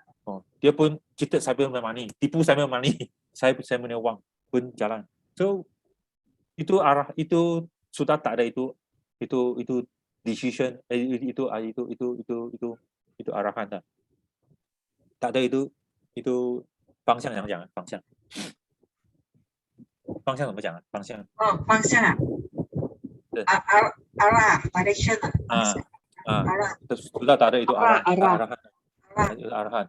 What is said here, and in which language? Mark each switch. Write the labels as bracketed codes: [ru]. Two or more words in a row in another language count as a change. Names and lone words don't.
[ms] Dia pun cheated saya punya money, tipu saya punya money, saya punya wang pun jalan. So itu sudah tak ada itu decision, itu arahan dah. Tak ada itu [zh] 方向怎么讲？方向怎么讲？方向方向啊，对 [en] direction [ms] sudah tak ada itu arahan. arah.